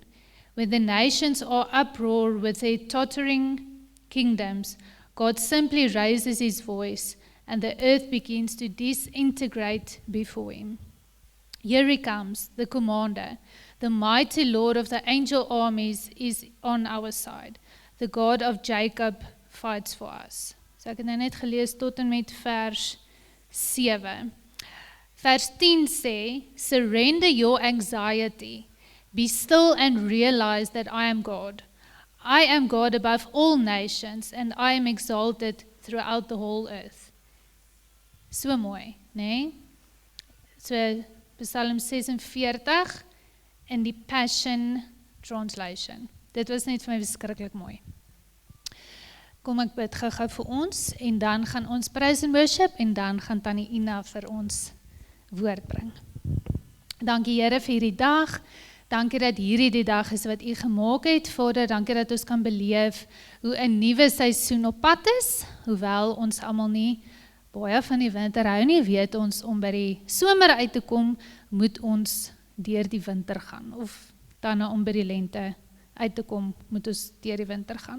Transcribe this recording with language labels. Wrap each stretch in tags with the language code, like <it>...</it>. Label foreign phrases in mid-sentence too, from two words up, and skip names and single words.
<en>When the nations are uproar with their tottering kingdoms, God simply raises his voice and the earth begins to disintegrate before him. Here he comes, the commander, the mighty Lord of the angel armies is on our side. The God of Jacob fights for us.</en> <af>So ek het nou net gelees tot en met vers 7. Vers 10 sê,</af> <en>surrender your anxiety, be still and realize that I am God. I am God above all nations, and I am exalted throughout the whole earth.</en> <af>So mooi, nee? So, Psalm 46 in die</af> <en>Passion Translation.</en> <af>Dit was net vir my verskriklik mooi. Kom ek bid gou vir ons, en dan gaan ons</af> <en>praise and worship,</en> <af>en dan gaan Tannie Ina vir ons woord bring. Dankie Here vir hierdie dag. Dankie dat hierdie die dag is wat u gemaak het, Vader, dankie dat ons kan beleef hoe 'n nuwe seisoen op pad is, hoewel ons almal nie baie van die winter hou nie, weet ons om by die somer uit te kom, moet ons deur die winter gaan, of dan om by die lente uit te kom, moet ons deur die winter gaan.</af>